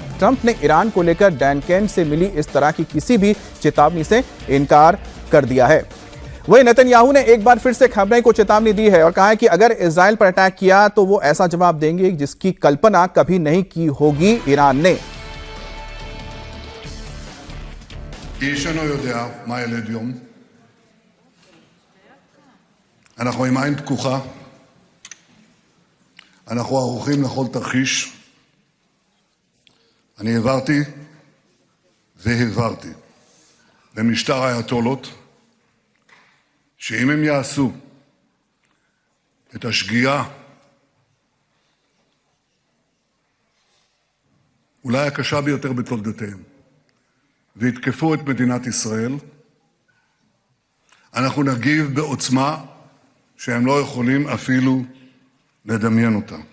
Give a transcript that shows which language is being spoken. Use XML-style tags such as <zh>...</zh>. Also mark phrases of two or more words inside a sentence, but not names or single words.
<hi>ट्रंप ने ईरान को लेकर डैन कैन से मिली इस तरह की किसी भी चेतावनी से इनकार कर दिया है। वहीं नेतन्याहू ने एक बार फिर से खमेनी को चेतावनी दी है और कहा है कि अगर इजराइल पर अटैक किया तो वो ऐसा जवाब देंगे जिसकी कल्पना कभी नहीं की होगी ईरान ने।</hi> <he>איש אינו יודע מה ילד יום. אנחנו עם עין פקוחה. אנחנו ערוכים לכל תרחיש. אני העברתי והעברתי למשטר האייתולות שאם הם יעשו את השגיאה אולי הקשה ביותר בתולדותיהם ויתקפו את מדינת ישראל, אנחנו נגיב בעוצמה שהם לא יכולים אפילו לדמיין אותה.</he>